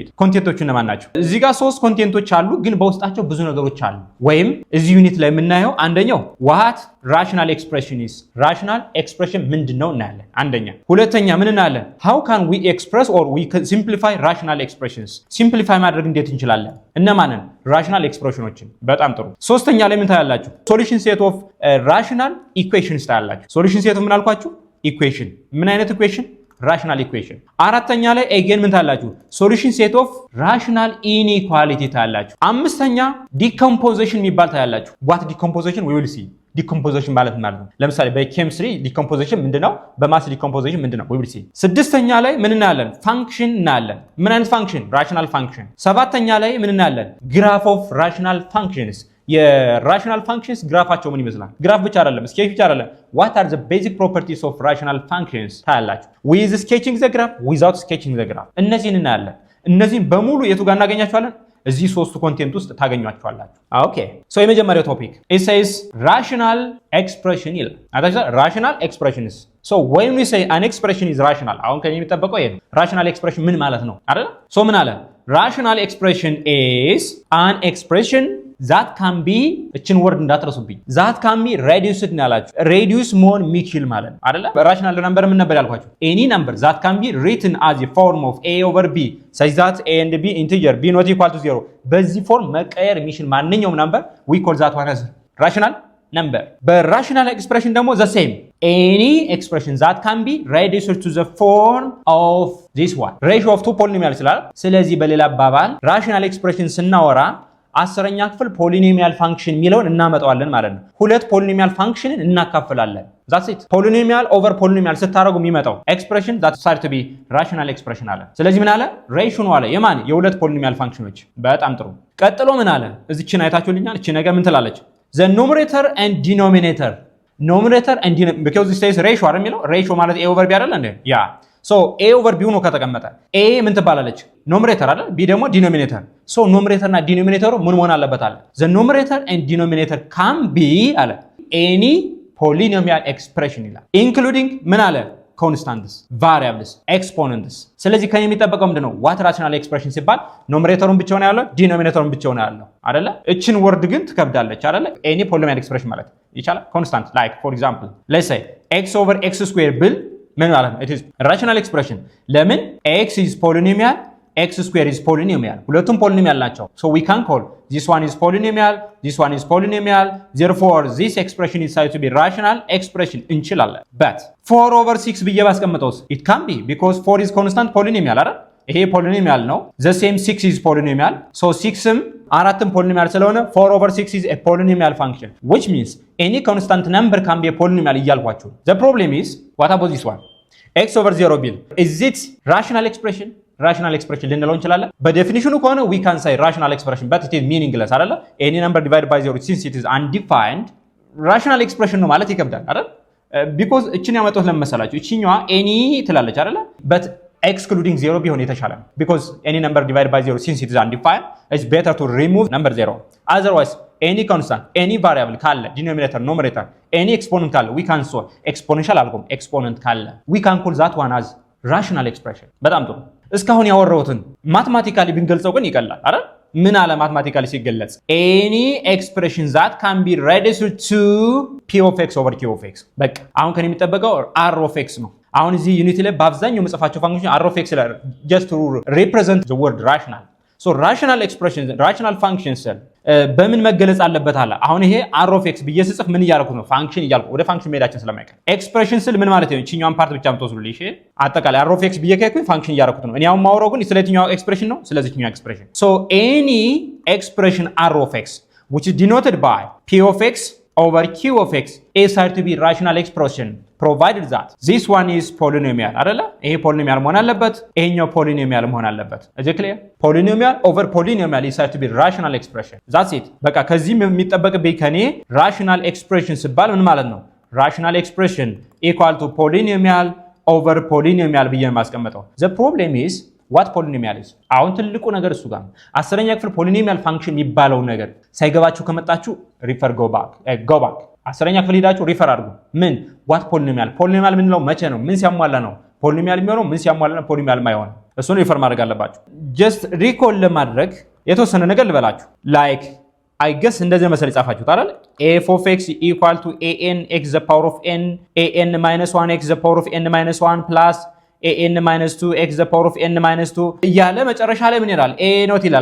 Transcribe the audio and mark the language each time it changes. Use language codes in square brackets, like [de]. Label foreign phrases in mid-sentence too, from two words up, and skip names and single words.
[am] ኮንቴንቶቹ እነማን ናቸው? እዚህ ጋር ሶስት ኮንቴንቶች አሉ ግን በውስጣቸው ብዙ ነገሮች አሉ። ወይም እዚህ ዩኒት ላይ የምናየው አንደኛው [en] what rational expression is። rational expression [am] ምንድነው እናያለን አንደኛ። ሁለተኛ ምን እናያለን? [en] how can we express or we can simplify rational expressions። [am] ሲምፕሊፋይ ማድረግ እንዴት እንችላለን? እነማንን? rational expressionዎችን። በጣም ጥሩ። ሶስተኛ ላይ ምን ታያላችሁ? [en] solution set of rational equations [am] ታያላችሁ። [en] solution set [am] ምን አልኳችሁ? equation። ምን አይነት equation? [en] rational equation። [am] አራተኛ ላይ again ምን ታያላችሁ? [en] solution set of rational inequality [am] ታያላችሁ። አምስተኛ [en] decomposition [am] የሚባል ታያላችሁ። [en] what decomposition? we will see [am] ዲኮምፖዚሽን ማለት ነው። ለምሳሌ በኬሚስትሪ ዲኮምፖዚሽን ምንድነው? በማስ ዲኮምፖዚሽን ምንድነው? [en] we will see። [am] ስድስተኛ ላይ ምን እናያለን? ፋንክሽን እናያለን። ምን አይነት ፋንክሽን? [en] rational function። [am] ሰባተኛ ላይ ምን እናያለን? [en] graph of rational functions። [am] የራሽናል ፋንክሽንስ ግራፋቸው ምን ይመስላል? ግራፍ ብቻ አይደለም፣ ስኬች ብቻ አይደለም። [en] what are the basic properties of rational functions [am] ታያላችሁ። [en] with sketching the graph, without sketching the graph። [am] እነዚህን እናያለን። እነዚህን በሙሉ የቱ ጋር እናገኛቸዋለን? እዚህ ሶስቱ ኮንቴንት ውስጥ ታገኟቸዋላችሁ። [en] ኦኬ ሶ [am] የመጀመሪያው ቶፒክ [en] it says rational expression [am] ይላል። አታችሁ [en] rational expressions So when we say an expression is rational, [am] አሁን ከኔ የሚጠበቀው ይሄ ነው። [en] rational expression [am] ምን ማለት ነው አይደል? so ምን አለ? [en] rational expression is an expression that can be [am] እችን ወርድ እንዳትረሱብኝ [en] that can be reduced [am] ናላችሁ [en] reduce [am] መሆን የሚችል ማለት ነው አይደል? rational number ምን ነበር ያልኳችሁ? [en] any number that can be written as a form of a over b such that a and b integer b not equal to 0 [am] በዚህ ፎርም መቀየር የሚችል ማንኛውም [en] number we call that one as rational number. But rational expression ደግሞ the same. Any expression that can be reduced to the form of this one. Ratio of two polynomial [am] ስላል ስለዚህ በሌላ አባባል [en] rational expression [am] ስናወራ 10ኛ ክፍል [en] polynomial function [am] የሚለውን እናመጣዋለን ማለት ነው። ሁለት [en] polynomial functionን [am] እናካፍላለን። [en] That's it. Polynomial over polynomial [am] ስታረጉ የሚመጣው [en] expression that starts to be rational expression አለ። [am] ስለዚህ ምን አለ? ratio ነው አለ። የማን የሁለት [en] polynomial functionዎች። [am] በጣም ጥሩ። ቀጥሎ ምን አለ? እዚችን አይታችሁልኛል። እቺ ነገር ምን ትላለች? [en] The numerator and denominator. Numerator and denominator because this says ratio [am] አይደል የሚለው [en] ratio [am] ማለት [en] a over b [am] አይደል እንዴ? [en] ያ so a over b ሆኖ ከተቀመጠ a ምን ትባላለች? numerator አይደል? b ደግሞ denominator. so numerator [am] እና denominator ምን መሆን አለበት አለ? [en] The numerator and denominator can be አለ any polynomial expression [am] ይላል including ምን አለ? [en] constants, variables, exponents. [am] ስለዚህ ከኔ የሚጠበቀው ምንድነው? [en] what rational expression [am] ሲባል ኖሜሬተሩን ብቻውን ያለው ዲኖሚኔተሩን ብቻውን ያለው አይደለ? እቺን ወርድ ግን ትከብዳለች አይደለ? [en] any polynomial expression [am] ማለት ይቻላል [en] constant like for example let's say x over x square [am] ብል ምን ማለት ነው? [en] it is rational expression [am] ለምን [en] x is polynomial x square is polynomial [am] ሁለቱም polynomial ናቸው [en] so we can call this one is polynomial this one is polynomial therefore this expression is said to be rational expression [am] እንችላለን [en] but 4 over 6 [am] ብዬ ባስቀምጠውስ [en] it can be because 4 is constant polynomial [am] አይደል ይሄ polynomial ነው [en] the same 6 is polynomial so [am] 6ም አራትም polynomial ስለሆነ [en] 4 over 6 is a polynomial function which means any constant number can be a polynomial [am] እያልኳችሁ [en] the problem is what about this one x over 0 [am] ቢል [en] is it rational expression [am] rational expression ልንለው እንችላለን በዴፊኒሽኑ ከሆነ [en] we can say rational expression but it is meaningless [am] አይደለ [en] any number divided by 0 since it is undefined rational expression [am] ነው ማለት ይከብዳል አይደል [en] because [am] እቺን ያመጣሁት ለመሰላችሁ እቺኛዋ [en] any [am] ትላለች አይደለ [en] but excluding 0 [am] ቢሆን የተሻለ ነው [en] because any number divided by 0 since it is undefined it's better to remove number 0 otherwise any constant any variable [am] ካለ [en] denominator numerator any exponent [am] ካለ [en] we can solve exponential [am] አልኩም exponent ካለ [en] we can call that one as rational expression [am] በጣም ጥሩ እስካሁን ያወራሁትን ማትማቲካሊ ብንገልጸው ግን ይቀላል አይደል ምን አለ ማትማቲካሊ ሲገለጽ [en] any expression that can be reduced to p of x over q of x [am] በቃ አሁን ከኔ የሚጠበቀው [en] r of x [am] ነው አሁን እዚህ ዩኒቲ ላይ በአብዛኛው መጽፋቸው ፋንክሽን r of x ላይ [en] just to represent the word rational so rational expression rational functions [am] በምን መገለጽ አለበት አለ አሁን ይሄ [en] r of x [am] ብዬ ስጽፍ ምን እያደረኩት ነው ፋንክሽን እያልኩ ወደ ፋንክሽን መሄዳችን ስለማይቀር ኤክስፕሬሽን ስል ምን ማለት ነው እቺኛውን ፓርት ብቻ ምትወስዱልኝ እሺ አጠቃላይ r of x ብዬ ከኩኝ ፋንክሽን እያደረኩት ነው እኔ አሁን ማውራው ግን ስለዚህኛው ኤክስፕሬሽን ነው ስለዚህኛው ኤክስፕሬሽን [en] so any expression r of x which is denoted by p of x over q of x is said to be rational expression provided that this one is polynomial [am] አይደለ ይሄ polynomial መሆን አለበት ይሄኛው polynomial መሆን አለበት [en] is it clear polynomial over polynomial is said to be rational expression that's it [am] በቃ ከዚህ የሚጠበቅብኝ ከኔ rational expression ሲባል ምን ማለት ነው [en] rational expression equal to polynomial over polynomial [am] ብዬ ማስቀመጠው [en] the problem is what polynomial is [am] አሁን ትልቁ ነገር እሱ ጋር 10ኛ ክፍል [en] polynomial function [am] የሚባለው ነገር ሳይገባችሁ ከመጣችሁ [en] refer go back [am] 10ኛ ክፍል ሄዳችሁ ሪፈር አድርጉ ምን [en] what polynomial [am] ምን ነው መቼ ነው ምን ሲያሟላ ነው polynomial የሚሆነው ምን ሲያሟላ ነው polynomial ማይሆን እሱን ሪፈር ማድረግ አለባችሁ [en] just recall [am] ለማድረግ የተወሰነ ነገር ልበላችሁ [en] like I guess [am] እንደዚህ መሰል ጻፋችሁት አይደል [en] f of x equal to an x the power of n an minus 1 x the power of n minus 1 plus an minus 2 x the power of n minus 2 [am] እያለ መጨረሻ ላይ ምን ይላል [en] a not [am] ይላል